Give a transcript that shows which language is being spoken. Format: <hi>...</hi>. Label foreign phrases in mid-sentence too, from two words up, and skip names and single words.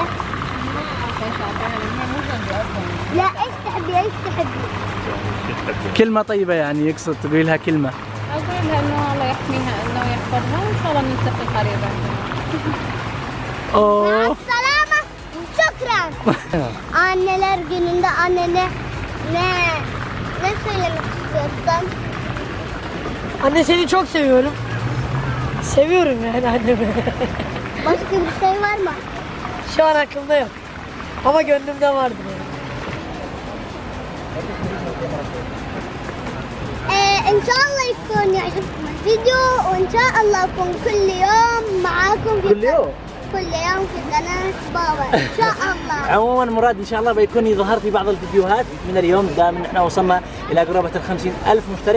<ar>ما اعرف ايش اعطيها لان هي مو جنبي اصلا. لا ايش تحبي ايش تحبي؟ كلمة طيبة يعني يقصد تقولي لها كلمة. اقول لها انه الله يحميها انه يحفظها وان شاء الله نلتقي قريبا. مع اوه السلامة وشكرا.</ar> <tr>Anneler gününde annene ne söylemek istiyorsun? Anne seni çok seviyorum. Seviyorum yani annemi. Başka bir şey var mı? Şu an aklımda yok. Ama gönlümde vardır yani.</tr> <ar>إن شاء الله يكون يعجبكم الفيديو وإن شاء الله أكون كل يوم معاكم في كل يوم؟ كل يوم في قناة بابا إن شاء الله. عموما مراد ان شاء الله بيكون يظهر في بعض الفيديوهات من اليوم دام احنا وصلنا الى قرابه ال 50,000 مشترك.</ar>